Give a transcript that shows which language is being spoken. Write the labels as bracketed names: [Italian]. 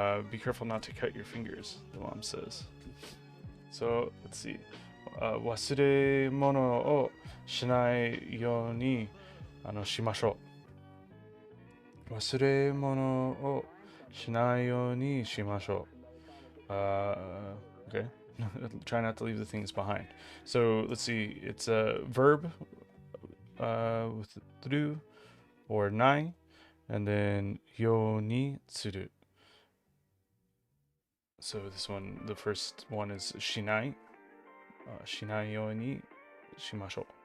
[English] Be careful not to cut your fingers, the mom says. So let's see. [Japanese] 忘れ物をしないようにしましょう。忘れ物をしないようにしましょう。 [English] Okay. Try not to leave the things behind. So let's see. It's a verb with through or nai, and then yo ni tsuru. So this one, the first one is shinai. [Japanese] Shinai yo ni shimashou.